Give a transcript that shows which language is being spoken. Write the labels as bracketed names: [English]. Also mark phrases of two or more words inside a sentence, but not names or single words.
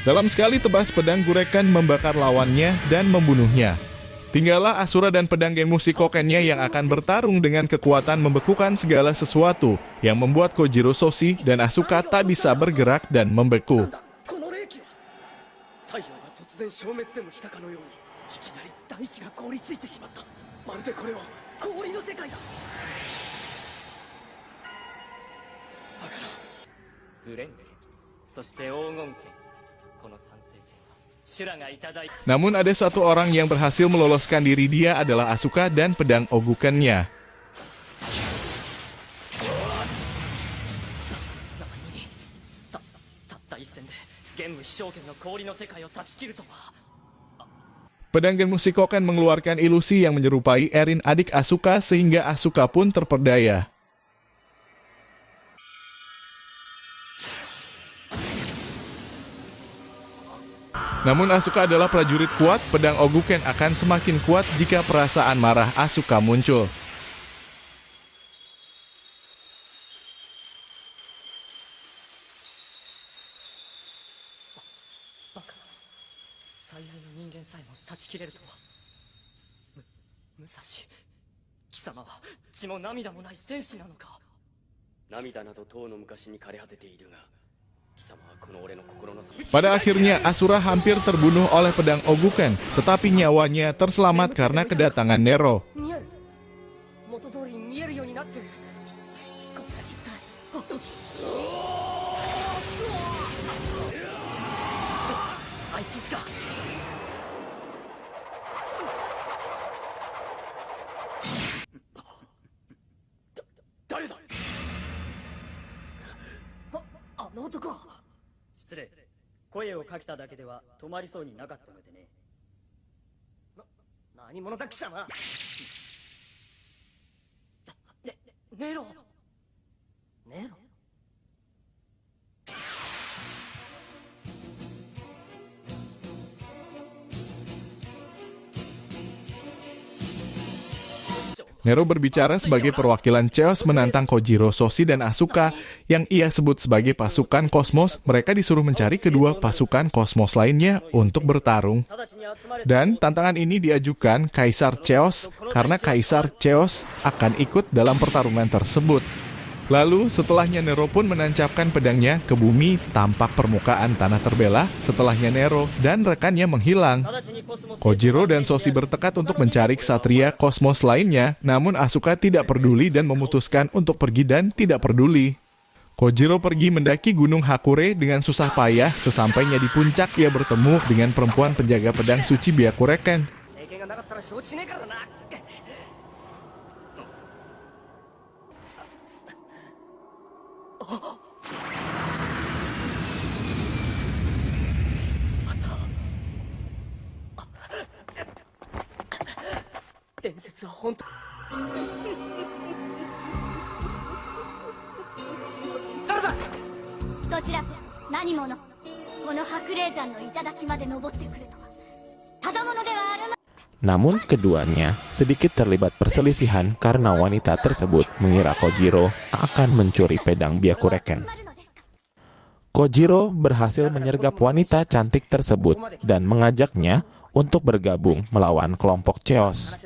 [Indonesian] Dalam sekali tebas pedang Gureken membakar lawannya dan membunuhnya. Tinggallah Asura dan pedang Genmushi Kokennya yang akan bertarung dengan kekuatan membekukan segala sesuatu yang membuat Kojiro Soshi dan Asuka tak bisa bergerak dan membeku. [Japanese] この霊気は太陽が突然消滅でもしたかのようにいきなり大地が凍りついてしまった。まるでこれは氷の世界だ。だからグレン剣そして黄金剣この三聖剣は修羅がいただいた。 [Indonesian] Namun ada satu orang yang berhasil meloloskan diri, dia adalah Asuka dan pedang Ogukennya. [Japanese] たった一戦で玄武飛翔剣の氷の世界を断ち切るとは。 [Indonesian] Pedang Genmushi Koken mengeluarkan ilusi yang menyerupai Erin adik Asuka sehingga Asuka pun terperdaya. Namun Asuka adalah prajurit kuat, pedang Oguken akan semakin kuat jika perasaan marah Asuka muncul. [Japanese] バカ、最愛の人間さえも断ち切れるとは。武蔵、貴様は血も涙もない戦士なのか。涙など遠の昔に枯れ果てているが、貴様はこの俺の心の。 [Indonesian] Pada akhirnya Asura hampir terbunuh oleh pedang Oguken, tetapi nyawanya terselamat karena kedatangan Nero. [Japanese] 見える。元通りに見えるようになってる。これは一体。あいつしか。誰だ。あの男は。失礼。声をかけただけでは止まりそうになかったのでね。何者だ貴様。ネロ。ネロ。 [Indonesian] Nero berbicara sebagai perwakilan Chaos menantang Kojiro Soshi dan Asuka yang ia sebut sebagai pasukan kosmos. Mereka disuruh mencari kedua pasukan kosmos lainnya untuk bertarung. [Japanese] 直ちに集まれ。 [Indonesian] Dan tantangan ini diajukan Kaisar Chaos karena Kaisar Chaos akan ikut dalam pertarungan tersebut. Lalu setelahnya Nero pun menancapkan pedangnya ke bumi, tampak permukaan tanah terbelah. Setelahnya Nero dan rekannya menghilang. [Japanese] 直ちにコスモス。 [Indonesian] Kojiro dan Soshi bertekad untuk mencari ksatria kosmos lainnya, namun Asuka tidak peduli dan memutuskan untuk pergi dan tidak peduli. Kojiro pergi mendaki Gunung Hakure dengan susah payah. Sesampainya di puncak, ia bertemu dengan perempuan penjaga pedang suci Byakureken. [Japanese] 政権がなかったら承知しねえからな。伝説は本当。誰だ。どちらこそ何者。この白霊山の頂まで登ってくるとはただものではあるま。 [Indonesian] Namun keduanya sedikit terlibat perselisihan karena wanita tersebut mengira Kojiro akan mencuri pedang Byakureken. Kojiro berhasil menyergap wanita cantik tersebut dan mengajaknya untuk bergabung melawan kelompok Chaos.